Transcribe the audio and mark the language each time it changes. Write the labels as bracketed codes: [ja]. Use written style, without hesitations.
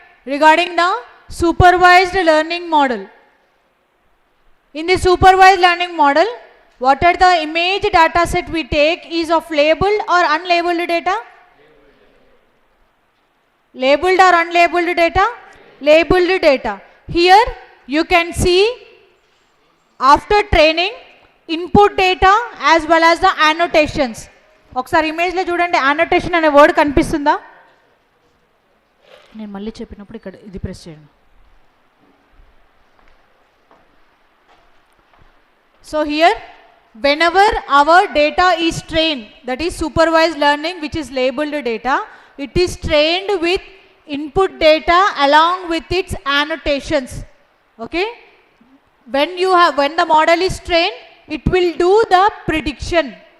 [en] Regarding the supervised learning model. In the supervised learning model, what are the image data set we take is of labeled or unlabeled data? Labeled or unlabeled data? Labeled data. Here you can see after training input data as well as the annotations. [te] ఒకసారి ఇమేజ్లో చూడండి, annotation అనే word కనిపిస్తుందా? నేను మళ్ళీ చెప్పినప్పుడు ఇక్కడ ఇది ప్రెస్ చేయండి. [en] So here whenever our data is trained, that is supervised learning which is labeled data, it is trained with input data along with its annotations. Okay, when the model is trained, it will do the prediction.